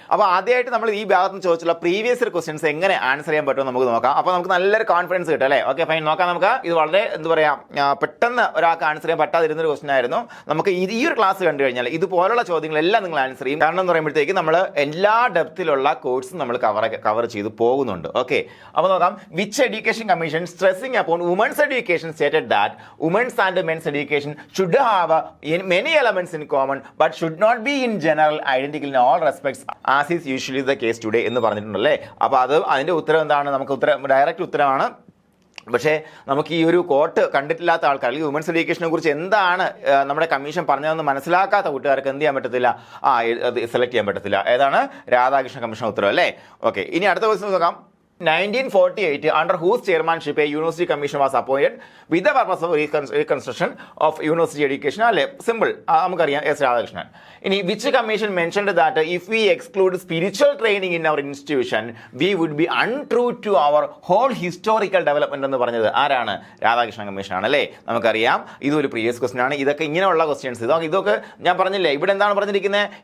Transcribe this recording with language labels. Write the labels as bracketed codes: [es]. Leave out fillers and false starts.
[ml] അപ്പോൾ ആദ്യമായിട്ട് നമ്മൾ ഈ ഭാഗത്ത് നിന്ന് ചോദിച്ചുള്ള പ്രീവിയസ് ഇയർ ക്വസ്റ്റ്യൻസ് എങ്ങനെ ആൻസർ ചെയ്യാൻ പറ്റുമോ നമുക്ക് നോക്കാം. അപ്പോൾ നമുക്ക് നല്ലൊരു കോൺഫിഡൻസ് കിട്ടും അല്ലേ. ഓക്കെ ഫൈൻ, നോക്കാം നമുക്ക്. ഇത് വളരെ പെട്ടെന്ന് ഒരാൾക്ക് ആൻസർ ചെയ്യാൻ പറ്റാതിരുന്നൊരു ക്വസ്റ്റൻ ആയിരുന്നു. നമുക്ക് ഈ ഒരു ക്ലാസ് കണ്ടു കഴിഞ്ഞാൽ ഇതുപോലുള്ള ചോദ്യങ്ങളെല്ലാം നിങ്ങൾ ആൻസർ ചെയ്യും. കാരണം എന്ന് പറയുമ്പോഴത്തേക്ക് നമ്മൾ എല്ലാ ഡെപ്തിലുള്ള കോഴ്സും നമ്മൾ കവർ ചെയ്ത് പോകുന്നുണ്ട്. ഓക്കെ, അപ്പോൾ നോക്കാം. [en] which education commission stressing upon women's education stated that women's and men's education should have many elements in common but should not be in general identical in all respects as is usually the case today [ml] എന്ന് പറഞ്ഞിട്ടുണ്ടല്ലേ. അപ്പോൾ അതിൻ്റെ ഉത്തരം എന്താണ്? നമുക്ക് direct ഉത്തരമാണ്. പക്ഷേ നമുക്ക് ഈ ഒരു കോട്ട് കണ്ടിട്ടില്ലാത്ത ആൾക്കാർ, അല്ലെങ്കിൽ വുമൻസ് എഡ്യൂക്കേഷനെ കുറിച്ച് എന്താണ് നമ്മുടെ കമ്മീഷൻ പറഞ്ഞതെന്ന് മനസ്സിലാക്കാത്ത കൂട്ടുകാർക്ക് എന്ത് ചെയ്യാൻ പറ്റത്തില്ല? അത് സെലക്ട് ചെയ്യാൻ പറ്റത്തില്ല. ഏതാണ്? രാധാകൃഷ്ണൻ കമ്മീഷൻ ഉത്തരവ് അല്ലേ. ഓക്കെ, ഇനി അടുത്ത ക്വസ്റ്റ്യൻ നോക്കാം. [en] 1948, under whose chairmanship a university commission was appointed with the purpose of reconstruction of university education. [ml] അല്ലേ, സിമ്പിൾ, നമുക്കറിയാം, എസ് രാധാകൃഷ്ണൻ. ഇനി [en] which commission mentioned that if we exclude spiritual training in our institution we would be untrue to our whole historical development [ml] എന്ന് പറഞ്ഞത് ആരാണ്? Radhakrishnan commission ആണ്, അല്ലേ? നമുക്കറിയാം, ഇതൊരു പ്രീവിയസ് ക്വസ്റ്റൻ ആണ്. ഇതൊക്കെ ഇങ്ങനെയുള്ള ക്വസ്റ്റ്യൻസ്, ഇതൊക്കെ ഞാൻ പറഞ്ഞില്ലേ, ഇവിടെ എന്താണ് പറഞ്ഞിരിക്കുന്നത്?